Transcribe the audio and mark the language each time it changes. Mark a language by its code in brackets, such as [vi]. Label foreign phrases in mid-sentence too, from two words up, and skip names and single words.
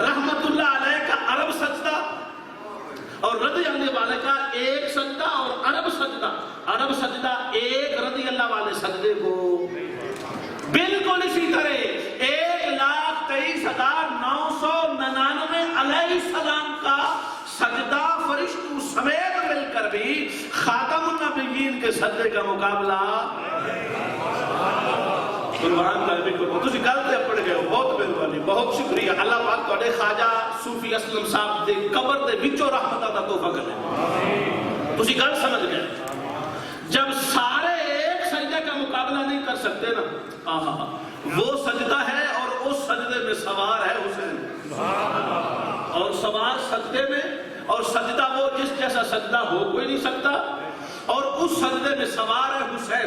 [ur] رحمت اللہ علیہ کا عرب سجدہ اور رضی اللہ والے کا ایک سجدہ اور عرب سجدہ, عرب سجدہ ایک رضی اللہ والے سجدے کو بالکل اسی طرح 1,23,999 علیہ السلام کا سجدہ فرشتوں سمیت مل کر بھی خاتم النبیین کے سجدے کا مقابلہ. [pa] قربان طالبی کو تسی گل تے پڑھ گئے ہو, بہت مہربانی, بہت شکریہ. اللہ پاک تواڈے خواجہ صوفی اسلم صاحب دے قبر دے وچوں رحمتاں دا تحفہ کرے. تسی گل سمجھ گئے. [ur] جب سارے ایک سجدے کا مقابلہ نہیں کر سکتے نا, وہ سجدہ ہے اور اس سجدے میں سوار ہے حسین, اور سوار سجدے میں, اور سجدہ وہ جس جیسا سجدہ ہو کوئی نہیں سکتا, اور اس سجدے میں سوار ہے حسین.